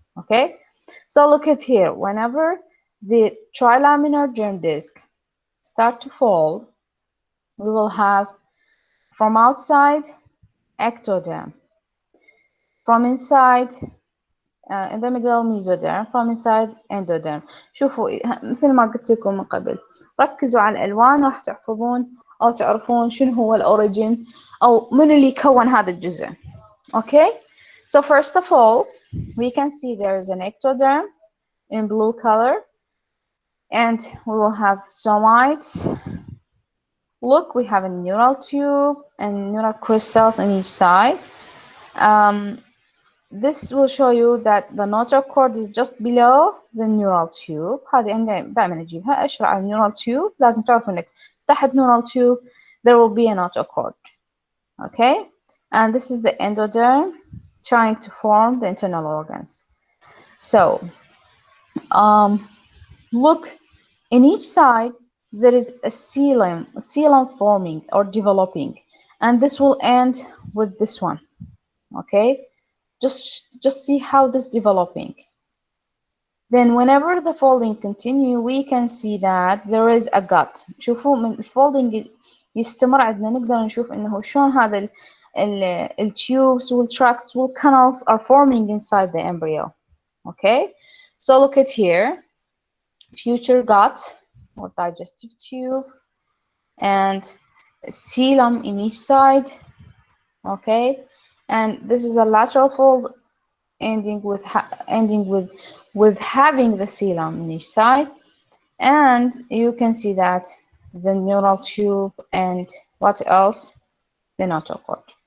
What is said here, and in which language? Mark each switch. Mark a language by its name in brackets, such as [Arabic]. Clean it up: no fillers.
[English] Okay, so look at here. Whenever the trilaminar germ disc start to fold, we will have from outside ectoderm, from inside in the middle mesoderm, from inside endoderm. [Arabic] شوفوا مثل ما قلت لكم من قبل، ركزوا على الألوان راح تحفظون أو تعرفون شنو هو الأوريجين أو من اللي يكون هذا الجزء. [English] Okay, so first of all we can see there is an ectoderm in blue color, and we will have somites. Look, we have a neural tube and neural crystals on each side. This will show you that the notochord cord is just below the neural tube. [Arabic] هذه أنا دائما أجيبها أشرح على neural tube. لازم تعرفوا إنك تحت [English] neural tube there will be a notochord cord. Okay, and this is the endoderm trying to form the internal organs. So look, in each side there is a coelom forming or developing, and this will end with this one. Okay, just see how this developing. Then whenever the folding continue, we can see that there is a gut. [Arabic] شوفوا من الفولدنج يستمر عندنا نقدر نشوف إنه شلون هذا ال tubes والtracts والcanals [English] are forming inside the embryo. Okay, so look at here, future gut or digestive tube and coelom in each side. Okay, and this is the lateral fold ending with having the coelom in each side, and you can see that the neural tube and what else, the notochord.